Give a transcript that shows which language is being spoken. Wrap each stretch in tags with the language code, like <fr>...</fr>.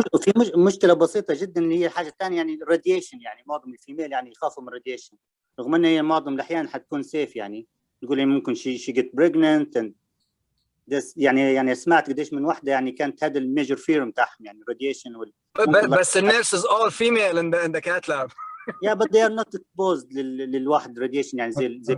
<ar>في مشكله بسيطه جدا اللي هي الحاجه الثانيه، يعني الراديشن. يعني معظم الفيميل يعني يخافوا من الراديشن، رغم ان هي معظم الاحيان حتكون سيف. يعني تقول لي ممكن</ar> <en>she get pregnant and this.</en> <ar>يعني سمعت قديش من واحده يعني كانت هذا الميجر فير بتاعهم، يعني الراديشن بس النيرس</ar> <en>is all female in the cath lab. Yeah, but they are not exposed</en> <ar>للواحد</ar> <en>radiation</en> <ar>يعني زي</ar>